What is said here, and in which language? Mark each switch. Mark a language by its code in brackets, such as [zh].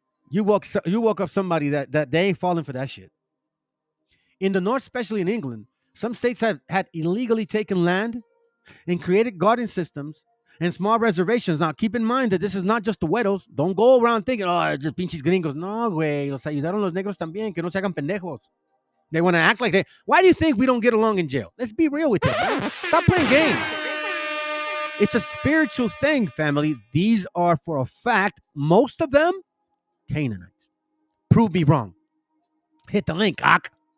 [en] You woke up somebody that they ain't falling for that shit. In the North, especially in England, some states have had illegally taken land and created garden systems and small reservations. Now, keep in mind that this is not just the güeros. Don't go around thinking, it's just [es] pinches gringos. No, güey. Los ayudaron los negros también. Que no se hagan pendejos. [en] They want to act like they. Why do you think we don't get along in jail? Let's be real with you, man. Stop playing games. It's a spiritual thing, family. These are, for a fact, most of them, Canaanites. Prove me wrong. Hit the link, Ak.